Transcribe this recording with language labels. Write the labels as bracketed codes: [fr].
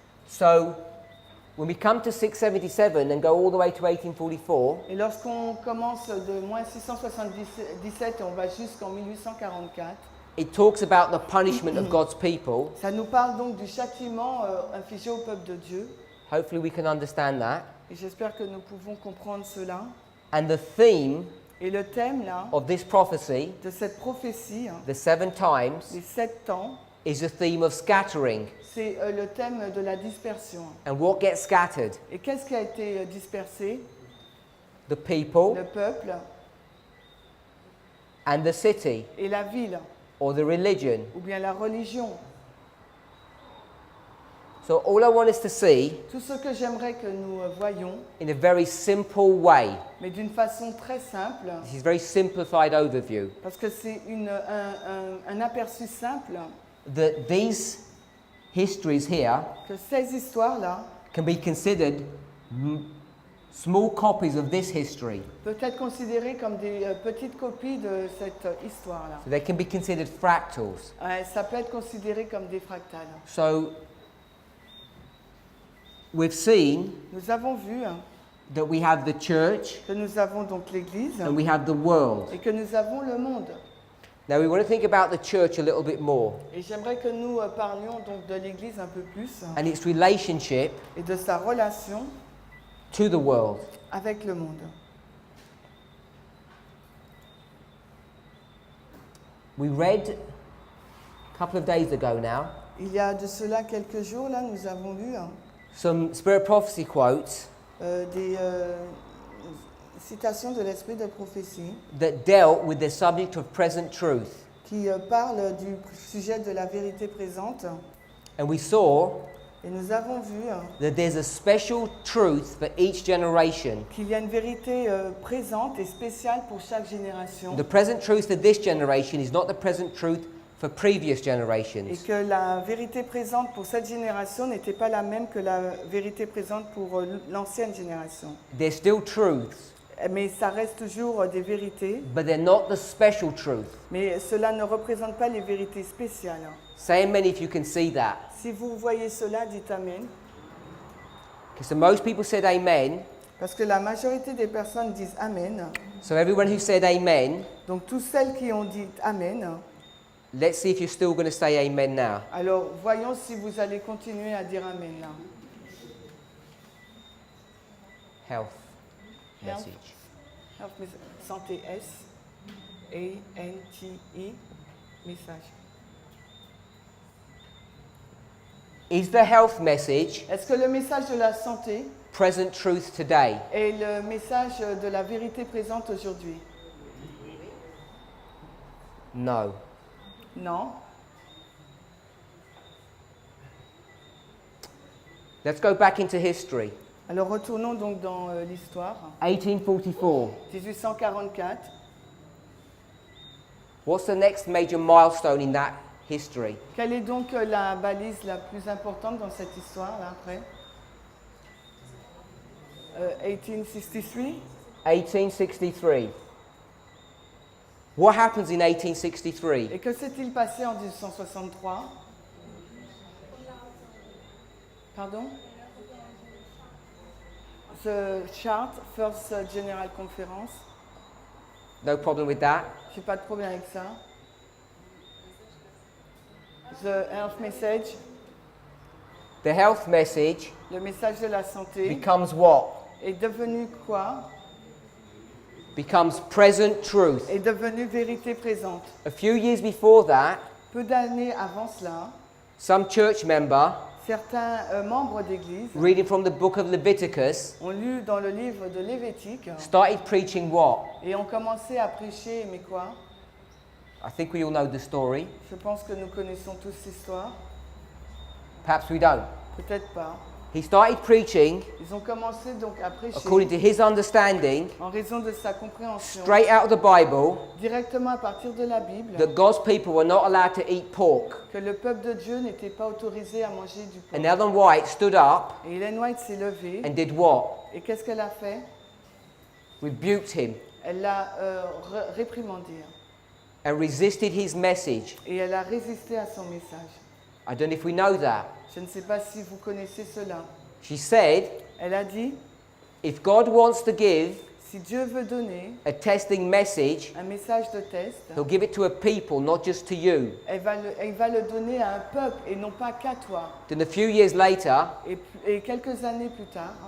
[en] So, when we come to 677 and go all the way to 1844, [fr] Et lorsqu'on commence de moins 677 et on va jusqu'en 1844, [en] it talks about the punishment of God's people. [fr] ça nous parle donc du châtiment infligé au peuple de Dieu. [en] Hopefully we can understand that. [fr] Et j'espère que nous pouvons comprendre cela. [en] And the theme [fr] Et le thème là, [en] of this prophecy, [fr] de cette prophétie, [en] the 7 times, [fr] les 7 temps, [en] is the theme of scattering. [fr] c'est le thème de la dispersion. [en] And what gets scattered? [fr] Et qu'est-ce qui a été dispersé? [en] The people [fr] Le peuple [en] and the city, [fr] et la ville, [en] or the religion. [fr] ou bien la religion. [en] So all I want us to see, [fr] Tout ce que j'aimerais que nous voyions, [en] in a very simple way, [fr] mais d'une façon très simple, [en] this is a very simplified overview, [fr] parce que c'est un aperçu simple, [en] that these histories here [fr] que ces histoires-là [en] can be considered small copies of this history. [fr] peuvent être considérées comme des petites copies de cette histoire-là. [en] So they can be considered fractals. [fr] Ça peut être considéré comme des fractales. [en] So we've seen [fr] Nous avons vu [en] that we have the church [fr] que nous avons donc l'Église [en] and we have the world. [fr] et que nous avons le monde. [en] Now we want to think about the church a little bit more [fr] Et j'aimerais que nous parlions donc de l'Église un peu plus [en] and its relationship [fr] et de sa relation [en] to the world. [fr] avec le monde. [en] We read a couple of days ago now [fr] Il y a de cela quelques jours, là, nous avons lu [en] some spirit prophecy quotes [fr] des citations de l'esprit de prophétie [en] that dealt with the subject of present truth. [fr] qui parlent du sujet de la vérité présente. [en] And we saw [fr] Et nous avons vu [en] that there's a special truth for each generation. [fr] qu'il y a une vérité présente et spéciale pour chaque génération. [en] The present truth of this generation is not the present truth for previous [fr] Et [en] generations. [fr] que la vérité présente pour cette génération n'était pas la même que la vérité présente pour l'ancienne génération. [en] They're still truths, [fr] Mais ça reste toujours des vérités, [en] but they're not the special truth. [fr] mais cela ne représente pas les vérités spéciales. [en] Say amen if you can see that. [fr] Si vous voyez cela, dites Amen. [en] Because most people said amen, [fr] Parce que la majorité des personnes disent Amen. [en] so everyone who said amen, [fr] Donc toutes celles qui ont dit Amen, [en] let's see if you're still going to say amen now. [fr] alors voyons si vous allez continuer à dire Amen là. [en] Health Health. message. [fr] Santé S-A-N-T-I, message. [en] Is the health message [fr] Est-ce que le message de la santé [en] present truth today? [fr] est le message de la vérité présente aujourd'hui? [en] No. [fr] Non. [en] Let's go back into history. [fr] Alors retournons donc dans l'histoire. [en] 1844. [fr] 1844. [en] What's the next major milestone in that history? [fr] Quelle est donc la balise la plus importante dans cette histoire là après? [en] 1863. 1863. What happens in 1863? [fr] Et que s'est-il passé en 1863? Pardon? [en] The chart, First General Conference. No problem with that. [fr] J'ai pas de problème avec ça. [en] The health message, The health message [fr] le message de la santé, [en] becomes what? [fr] est devenu quoi? [en] Becomes present truth. [fr] Est devenu vérité présente. [en] A few years before that, [fr] Peu d'années avant cela, [en] some church member, [fr] certains membres d'église [en] reading from the book of Leviticus, [fr] ont lu dans le livre de Lévitique [en] started preaching what? [fr] et ont commencé à prêcher, mais quoi? [en] I think we all know the story. [fr] Je pense que nous connaissons tous l'histoire. [en] Perhaps we don't. [fr] Peut-être pas. [en] He started preaching, [fr] Ils ont commencé donc à prêcher [en] according to his understanding, [fr] en raison de sa compréhension, [en] straight out of the Bible, [fr] directement à partir de la Bible, [en] that God's people were not allowed to eat pork. [fr] que le peuple de Dieu n'était pas autorisé à manger du porc. [en] And Ellen White stood up [fr] Et Ellen White s'est levée. [en] and did what? [fr] Et qu'est-ce qu'elle a fait? [en] Rebuked him [fr] Elle l'a réprimandé. [en] and resisted his message. [fr] Et elle a résisté à son message. [en] I don't know if we know that. [fr] Je ne sais pas si vous connaissez cela. [en] She said, [fr] Elle a dit, [en] if God wants to give [fr] si Dieu veut donner [en] a testing message, [fr] un message de test, [en] he'll give it to a people, not just to you. [fr] elle va le donner à un peuple et non pas qu'à toi. [en] Then a few years later, [fr] Et quelques années plus tard,